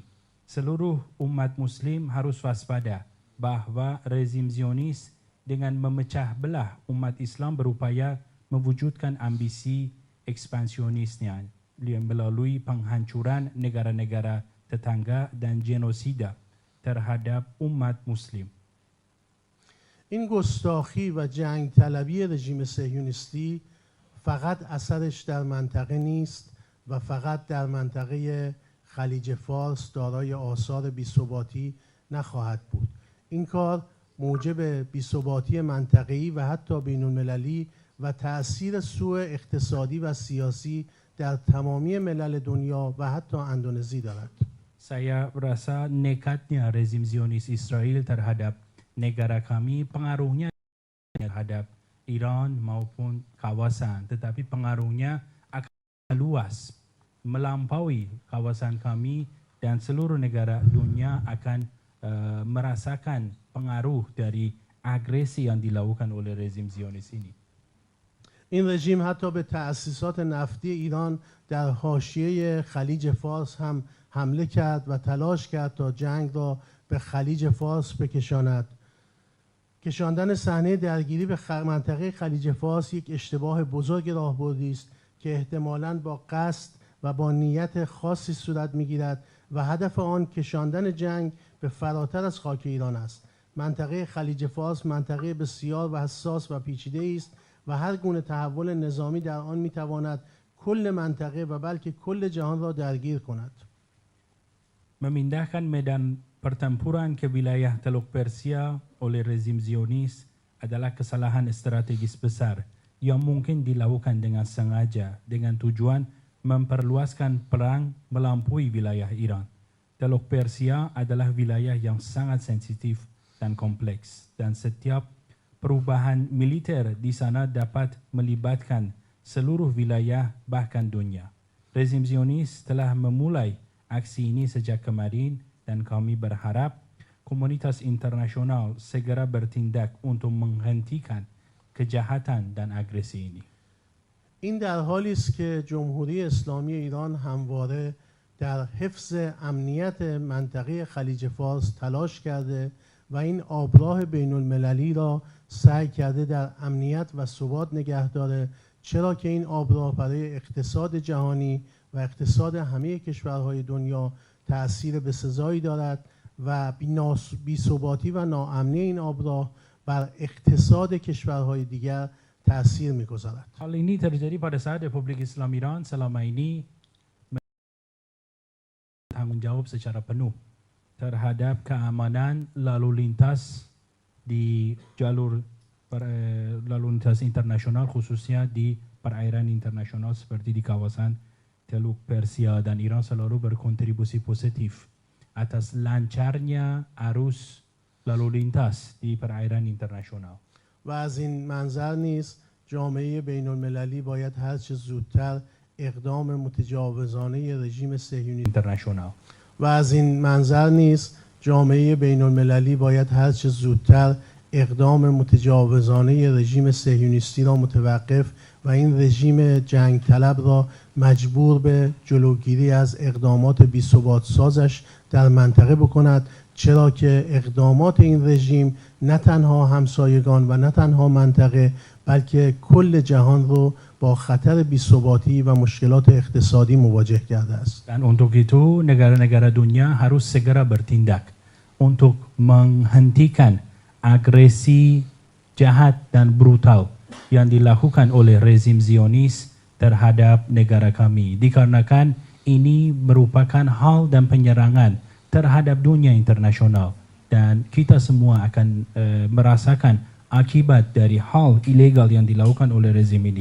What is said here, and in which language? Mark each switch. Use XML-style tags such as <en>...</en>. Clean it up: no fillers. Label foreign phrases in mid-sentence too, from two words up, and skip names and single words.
<id>Seluruh umat muslim harus waspada bahwa rezim Zionis dengan memecah belah umat Islam berupaya mewujudkan ambisi ekspansionisnya melalui penghancuran negara-negara tetangga dan genosida terhadap umat muslim.</id> <fa>این گستاخی و جنگ طلبی رژیم صهیونیستی فقط اثرش در منطقه نیست و فقط در منطقه خلیج فارس دارای آثار بی‌ثباتی نخواهد بود. این کار موجب بی‌ثباتی منطقه‌ای و حتی بین‌المللی و تأثیر سوء اقتصادی و سیاسی در تمامی ملل دنیا و حتی اندونزی دارد.</fa> <id>Saya rasa nekatnya rezim Zionis Israel terhadap negara kami pengaruhnya terhadap Iran maupun kawasan, tetapi pengaruhnya akan luas melampaui kawasan kami, dan seluruh negara dunia akan merasakan pengaruh dari agresi yang dilakukan oleh rezim Zionis ini.</id> <fa>این رژیم حتی به تأسیسات نفتی ایران در حاشیه خلیج فارس هم حمله کرد و تلاش کرد تا جنگ را به خلیج فارس بکشاند. کشاندن صحنه درگیری به منطقه خلیج فارس یک اشتباه بزرگ راهبردی است که احتمالاً با قصد و با نیت خاصی صورت می‌گیرد و هدف آن کشاندن جنگ به فراتر از خاک ایران است. منطقه خلیج فارس منطقه بسیار و حساس و پیچیده است و هر گونه تحول نظامی در آن می‌تواند کل منطقه و بلکه کل جهان را درگیر کند.</fa> <id>Memindahkan medan pertempuran ke wilayah Teluk Persia oleh rezim Zionis adalah kesalahan strategis besar yang mungkin dilakukan dengan sengaja dengan tujuan memperluaskan perang melampaui wilayah Iran. Teluk Persia adalah wilayah yang sangat sensitif dan kompleks, dan setiap perubahan militer di sana dapat melibatkan seluruh wilayah bahkan dunia. Rezim Zionis telah memulai aksi ini sejak kemarin, dan kami berharap komunitas internasional segera bertindak untuk menghentikan kejahatan dan agresi ini.</id> <fa>این در حالی است که جمهوری اسلامی ایران همواره در حفظ امنیت منطقه خلیج فارس تلاش کرده و این آبراه بین المللی را سعی کرده در امنیت و ثبات نگه داره، چرا که این آبراه برای اقتصاد جهانی و اقتصاد همه کشورهای دنیا تأثیر بسزایی دارد و بی‌ثباتی و ناامنی این آبراه بر اقتصاد کشورهای دیگر تأثیر می‌گذارد.</fa> <id>Hal ini terjadi pada saat Republik Islam Iran selama ini tanggung jawab secara penuh terhadap keamanan lalu lintas di jalur lalu lintas internasional, khususnya di perairan internasional seperti di kawasan Teluk Persia, dan Iran selalu berkontribusi positif atas lancarnya arus lalu lintas di perairan internasional.</id> <fa>و از این منظر نیز جامعه بین المللی باید هر چه زودتر اقدام متجاوزانه رژیم صهیونیستی internasional. و از این منظر نیز جامعه بین المللی باید هر چه زودتر اقدام متجاوزانه رژیم صهیونیستی را متوقف و این رژیم جنگ طلب را مجبور به جلوگیری از اقدامات بی‌ثبات سازش در منطقه بکند، چرا که اقدامات این رژیم نه تنها همسایگان و نه تنها منطقه بلکه کل جهان رو با خطر بی‌ثباتی و مشکلات اقتصادی مواجه کرده است.</fa> <id>Dan untuk itu negara-negara dunia harus segera bertindak untuk menghentikan agresi jahat dan brutal yang dilakukan oleh rezim Zionis terhadap negara kami. Dikarenakan ini merupakan hal dan penyerangan terhadap dunia internasional dan kita semua akan merasakan akibat dari hal ilegal yang dilakukan oleh rezim ini.</id>